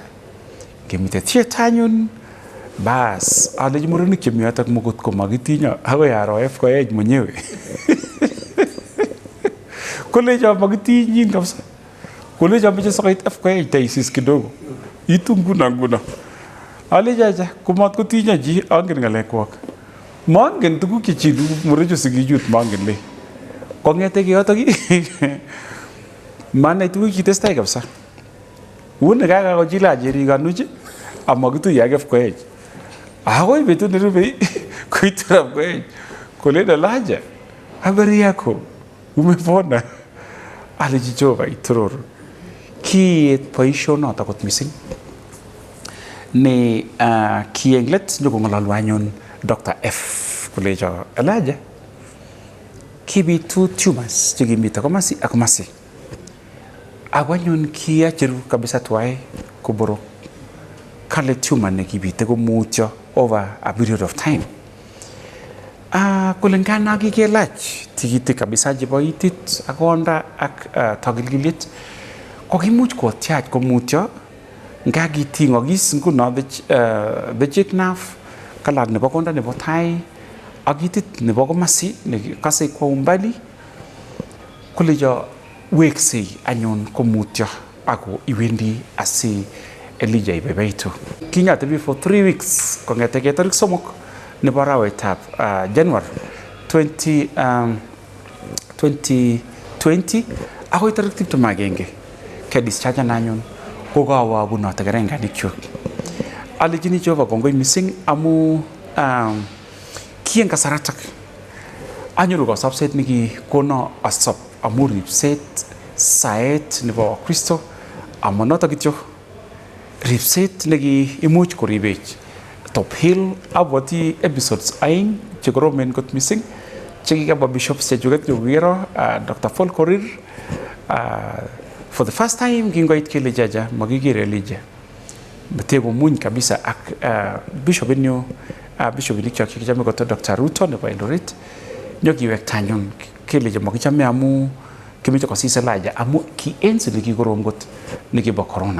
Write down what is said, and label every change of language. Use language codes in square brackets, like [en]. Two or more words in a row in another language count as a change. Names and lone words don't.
[kln] Kemite theater anyun bas aleji murenik chemi yotok mukut komakitinyo akoi aro FKH mwenyewe kolejo makitinyin kabisa kolejo meche sokoit FKH taisis kidogo itu nguno alejaja kumat kotinyo ji angen ngalekwak mangen tuguk chechilu murecho sikichut mangen le kong'ete yotok manai tuguk chitestai kabisa une kakakochila jerikanuch amakituye ak FKH akoi betut nerube koitu FKH kolena Elijah [sw] habari yako umepona [kln] aleji Jehova itororo kiet boisionotok kot missing ne kienglet nyokong'ololwa anyun Dr F kolecho Elijah kibitu tumors chekimite komasi ak komasi ako anyun kiacheru kabisa tuwai koborok kale tumor nekibite komutyo [en] over a period of time [kln] kulingana kikelach tikitik kabisa chebo itit ak konda ak tokilkilit ko kimuch kotiach komutyo nga kiting'okis nguno [en] the cheek nerve [kln] kalat nebo konda nebo tai ak itit nebo komasi nekikose [sw] kwa umbali [kln] kulecho weksei anyun komutyo ako iwendi asi Elijah ibebeitu. Kinyatebi [en] for 3 weeks [kln] kong'etege tarik 3 nebo arawetab January 2020 akoi tarik 21 ke discharge anyun ko kawo abunoto kerenganikyuk. Alechini Jehova kongoi missing amu ki en kasaratak anyoru kasopset nekikono asop amu ripset saet nebo Kristo amu noto kityo ripset nekiimuch koribech TopHill abwati episodes aeng chekoromen kot missing chekikaba bishops chechuket chekokiro Dr Fall Korir [en] for the first time [kln] kingoit kele jaja makikere Elijah beteko muny kabisa ak bishopinyo bishopinik chok chekichame koto Dr Ruto nebo Eldoret nyokiwekta anyun kele makichame amu kimeche kosis Elijah amu ki enzi nekikorom kot nekibo corona.